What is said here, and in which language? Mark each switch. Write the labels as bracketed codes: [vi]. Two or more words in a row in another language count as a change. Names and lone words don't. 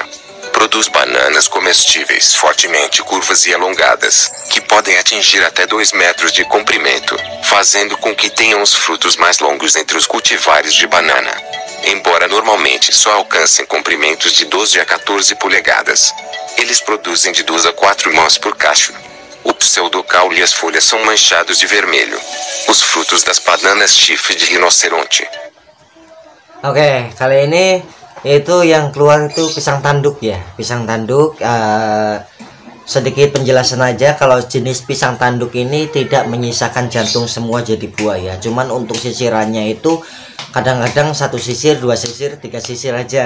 [pt] Produz bananas comestíveis fortemente curvas e alongadas, que podem atingir até 2 metros de comprimento, fazendo com que tenham os frutos mais longos entre os cultivares de banana. Embora normalmente só alcancem comprimentos de 12 a 14 polegadas, eles produzem de 2 a 4 mãos por cacho. O pseudocaule e as folhas são manchados de vermelho. Os frutos das bananas chifre de rinoceronte. [id] Oke, kali ini itu yang keluar itu pisang tanduk ya, pisang tanduk sedikit penjelasan aja, kalau jenis pisang tanduk ini tidak menyisakan jantung semua jadi buah ya. Cuman untuk sisirannya itu kadang-kadang 1 sisir, 2 sisir, 3 sisir aja.